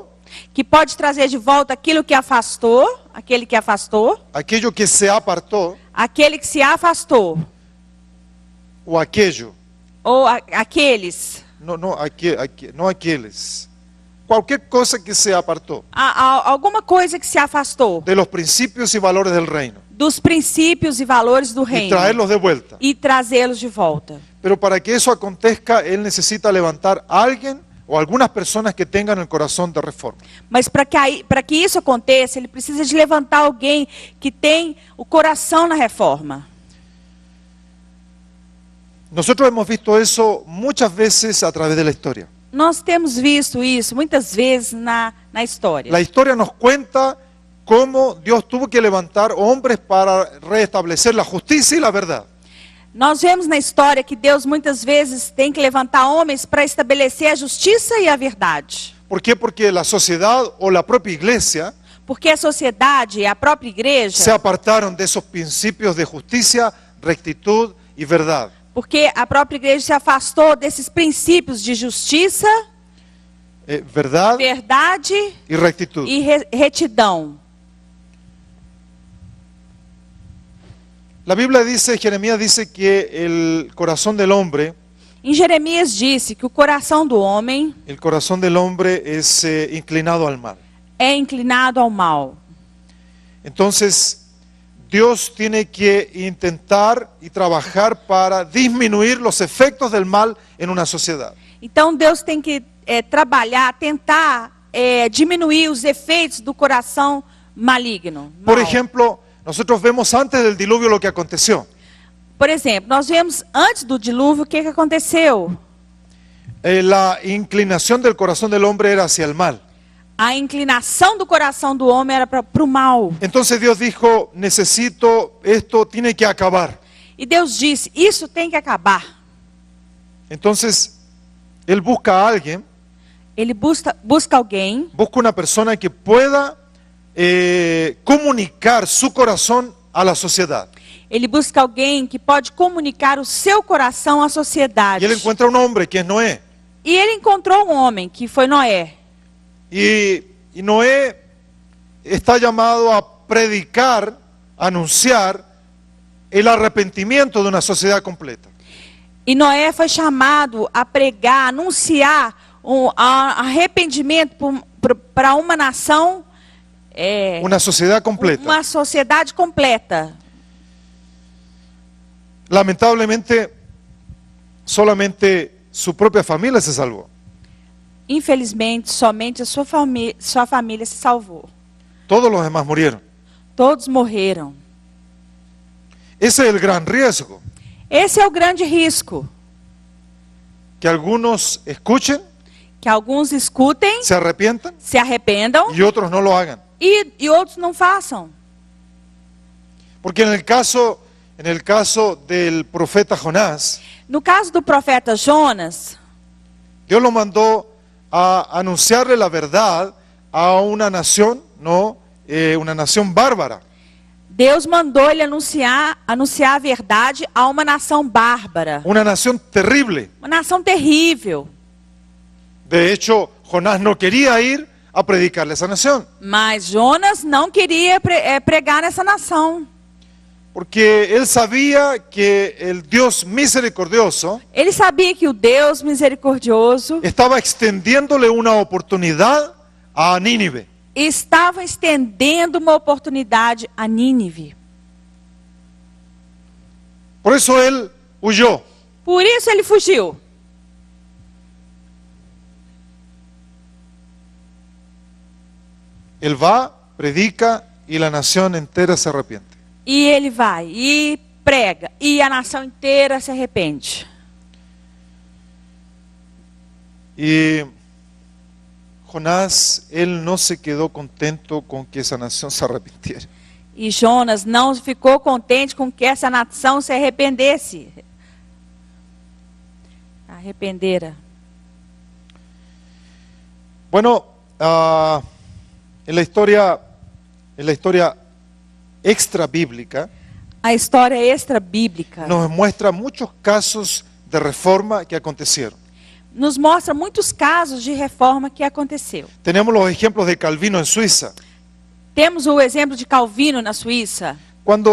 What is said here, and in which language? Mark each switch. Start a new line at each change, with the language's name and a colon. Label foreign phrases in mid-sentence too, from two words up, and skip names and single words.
Portuguese: Que pode trazer de volta aquilo que afastou, aquele que afastou.
Spanish: Aquello que se apartó.
Portuguese: Aquele que se afastou.
Spanish: O aquello.
Portuguese: Ou aqueles. No aqueles.
Spanish: Cualquier cosa que se apartó.
Portuguese: Alguma coisa que se afastou.
Spanish: De los principios y valores del reino.
Portuguese: Dos princípios e valores do reino.
Spanish: Y traerlos de vuelta.
Portuguese: E trazê-los de volta.
Spanish: Pero para que eso acontezca, él necesita levantar a alguien
Portuguese: ou algumas pessoas que tenham o coração de reforma. Mas para que isso aconteça, ele precisa de levantar alguém que tem o coração na reforma.
Spanish: Nosotros hemos visto eso muchas veces a través de la historia.
Portuguese: Nós temos visto isso muitas vezes na história.
Spanish: La historia nos cuenta cómo Dios tuvo que levantar hombres para restablecer la justicia y la verdad.
Portuguese: Nós vemos na história que Deus muitas vezes tem que levantar homens para estabelecer a justiça e a verdade.
Spanish: ¿Por qué? Porque la sociedad o la propia iglesia
Portuguese: Porque a sociedade, a própria igreja,
Spanish: se apartaron de esos principios de justicia, rectitud y verdad.
Portuguese: porque a própria igreja se afastou desses princípios de justiça,
Spanish: Verdad
Portuguese: verdade
Spanish: y rectitud.
Portuguese: e retidão.
Spanish: La Biblia dice, Jeremías dice que el corazón del hombre,
Portuguese: Em Jeremias disse que o coração do homem
Spanish: el corazón del hombre es inclinado al mal.
Portuguese: é inclinado ao mal.
Spanish: Entonces, Dios tiene que intentar y trabajar para disminuir los efectos del mal en una sociedad.
Portuguese: Então Deus tem que trabalhar, tentar diminuir os efeitos do coração maligno.
Spanish: Por
Portuguese: mal.
Spanish: ejemplo, nosotros vemos antes del diluvio lo que aconteció.
Portuguese: Por exemplo, nós vemos antes do dilúvio o que aconteceu.
Spanish: La inclinación del corazón del hombre era hacia el mal.
Portuguese: A inclinação do coração do homem era para o mal.
Spanish: Entonces Dios dijo, necesito, esto tiene que acabar.
Portuguese: E Deus disse, isso tem que acabar.
Spanish: Entonces, Él busca a alguien,
Portuguese: Ele busca alguém,
Spanish: busca una persona que pueda comunicar su corazón a la sociedad.
Portuguese: ele busca alguém que pode comunicar o seu coração à sociedade.
Spanish: Y Él encuentra un hombre que es Noé.
Portuguese: E ele encontrou um homem, que foi Noé.
Spanish: Y Noé está llamado a predicar, anunciar el arrepentimiento de una sociedad completa.
Portuguese: E Noé foi chamado a pregar, anunciar arrependimento para uma nação,
Spanish: Una sociedad completa.
Portuguese: uma sociedade completa.
Spanish: Lamentablemente, solamente su propia familia se salvó.
Portuguese: Infelizmente, somente a sua família se salvou.
Spanish: Todos los demás murieron.
Portuguese: Todos morreram.
Spanish: Ese es el gran riesgo.
Portuguese: Esse é o grande risco.
Spanish: Que algunos escuchen,
Portuguese: Que alguns escutem,
Spanish: se arrepientan
Portuguese: se arrependam
Spanish: y otros no lo hagan.
Portuguese: e outros não façam.
Spanish: Porque en el caso del profeta Jonás,
Portuguese: No caso do profeta Jonas,
Spanish: Dios lo mandó a anunciarle la verdad a una nación, una nación bárbara.
Portuguese: Deus mandou ele anunciar a verdade a uma nação bárbara.
Spanish: Una nación terrible.
Portuguese: Uma nação terrível.
Spanish: De hecho, Jonás no quería ir a predicarle a esa nación.
Portuguese: Mas Jonas não queria pregar nessa nação.
Spanish: Porque él sabía que el Dios misericordioso
Portuguese: Ele sabia que o Deus misericordioso
Spanish: estaba extendiéndole una oportunidad a Nínive.
Portuguese: estava estendendo uma oportunidade a Nínive.
Spanish: Por eso él huyó.
Portuguese: Por isso ele fugiu.
Spanish: Él va, predica y la nación entera se arrepiente.
Portuguese: E ele vai e prega. E a nação inteira se arrepende.
Spanish: Y Jonás, él no se quedó contento con que esa nación se arrepintiera.
Portuguese: E Jonas não ficou contente com que essa nação se arrependesse. Arrependera.
Spanish: Bueno, en la historia extra bíblica
Portuguese: A história extra bíblica
Spanish: nos muestra muchos casos de reforma que acontecieron.
Portuguese: nos mostra muitos casos de reforma que aconteceu.
Spanish: Tenemos los ejemplos de Calvino en Suiza.
Portuguese: Temos o exemplo de Calvino na Suíça.
Spanish: Cuando